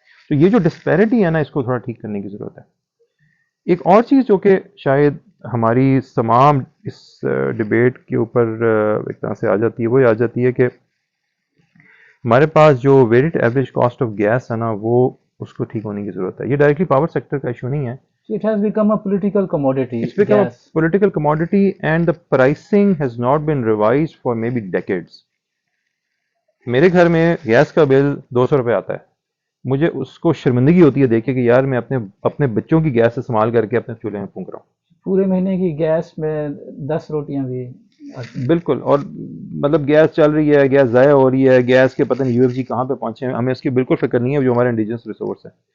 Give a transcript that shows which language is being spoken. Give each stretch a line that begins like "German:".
Urdu: تو یہ جو ڈسپیرٹی ہے نا، اس کو تھوڑا ٹھیک کرنے کی ضرورت ہے. ایک اور چیز جو کہ شاید ہماری تمام اس ڈبیٹ کے اوپر ایک طرح سے آ جاتی ہے، وہ آ جاتی ہے کہ ہمارے پاس جو weighted average cost of gas ہے نا، وہ اس کو ٹھیک ہونے کی ضرورت ہے. یہ ڈائریکٹلی پاور سیکٹر کا ایشو نہیں ہے.
English: It has become a political commodity. It's become a Gas. political commodity and the pricing has not been revised for maybe decades.
Urdu: میرے گھر میں گیس کا بل 200 روپے آتا ہے. مجھے اس کو شرمندگی ہوتی ہے دیکھے کہ یار میں اپنے بچوں کی گیس استعمال کر کے اپنے چولہے میں پھونک رہا ہوں. پورے مہینے کی گیس میں 10 روٹیاں بھی. بالکل. اور مطلب گیس چل رہی ہے، گیس ضائع ہو رہی ہے، گیس کے پتہ نہیں یو ایف جی کہاں پہ پہنچے ہیں، ہمیں اس کی بالکل فکر نہیں ہے جو ہمارا انڈیجنس ریسورس ہے.